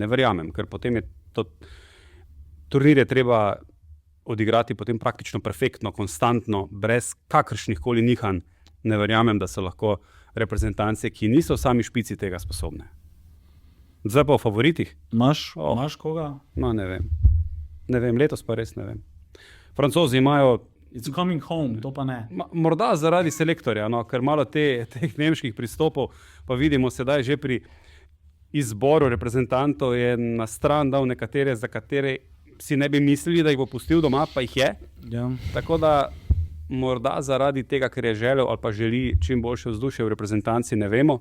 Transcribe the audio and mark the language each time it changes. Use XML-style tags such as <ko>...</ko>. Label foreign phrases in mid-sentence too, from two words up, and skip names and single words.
<sl>Ne verjamem, ker potem je to turnir je treba odigrati potem praktično perfektno, konstantno, brez kakršnih koli nihanj. Ne verjamem, da so lahko reprezentance, ki niso sami špici tega sposobne. Zdaj pa o favoritih. Imaš koga? No, ne vem, letos pa res ne vem. Francozi imajo...</sl> <en>It's coming home,</en> <sl>to pa ne. Morda zaradi selektorja, ker malo teh nemških pristopov pa vidimo sedaj že pri izboru reprezentantov je na stran dal nekatere, za katere si ne bi mislili, da jih bo pustil doma, pa jih je. Ja. Tako da morda zaradi tega, ker je želel ali pa želi čim boljše vzdušje v reprezentanci, ne vemo.</sl>